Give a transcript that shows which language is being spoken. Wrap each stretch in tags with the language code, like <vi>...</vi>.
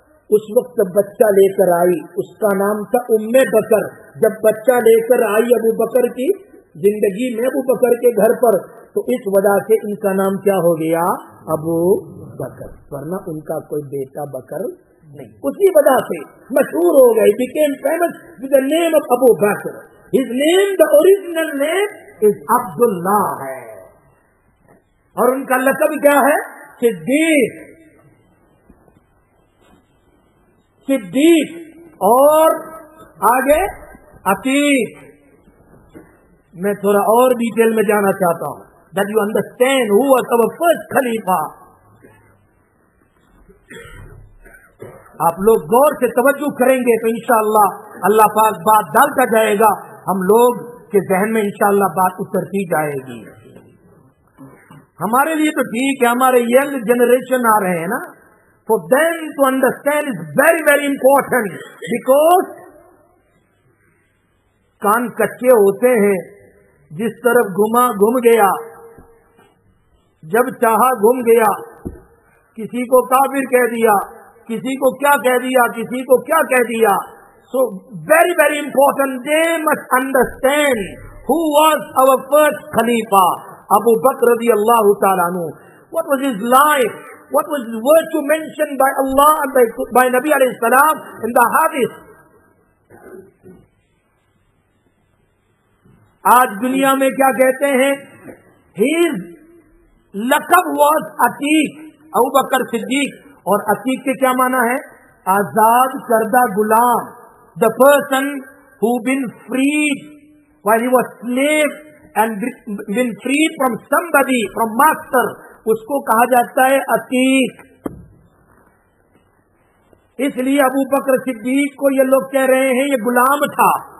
<ur>اس وقت بچہ لے کر آئی، اس کا نام تھا ام بکر. جب بچہ لے کر آئی ابو بکر کی زندگی میں، ابو بکر کے گھر پر، تو اس وجہ سے ان کا نام کیا ہو گیا؟ ابو بکر. ورنہ ان کا کوئی بیٹا بکر نہیں. اسی وجہ سے مشہور ہو گئے.</ur> <en>became famous with the name of Abu Bakr. His name, the original name is Abdullah</en> <ur>ہے، اور ان کا لقب کیا ہے؟ صدیق. صدیق اور آگے عتیق. میں تھوڑا اور ڈیٹیل میں جانا چاہتا ہوں</ur> <en>that you understand who was our first Khalifa.</en> <ur>آپ لوگ غور سے توجہ کریں گے تو انشاءاللہ اللہ پاک بات ڈالتا جائے گا، ہم لوگ کے ذہن میں انشاءاللہ بات اترتی جائے گی. ہمارے لیے تو ٹھیک ہے، ہمارے ینگ جنریشن آ رہے ہیں نا.</ur> <en>For them to understand is very very important because</en> <ur>کان کچے ہوتے ہیں. جس طرف گھم گیا، جب چاہا گھم گیا، کسی کو کافر کہہ دیا، کسی کو کیا کہہ دیا، کسی کو کیا کہہ دیا.</ur> <en>So very very important, they must understand who was our first Khalifa, Abu Bakr radiyallahu ta'ala anhu. What was his life? What was his virtue mentioned by Allah and by Nabi alayhi salam in the hadith?</en> <ur>آج دنیا میں کیا کہتے ہیں؟ his لقب was Atiq, ابو بکر صدیق. اور عتیق کے کیا معنی ہے؟ آزاد کردہ Ghulam.</ur> <en>the person who been freed while he was slave and been freed from somebody, from master,</en> <ur>اس کو کہا جاتا ہے عتیق. اس لیے ابو بکر صدیق کو یہ لوگ کہہ رہے ہیں یہ غلام تھا.</ur>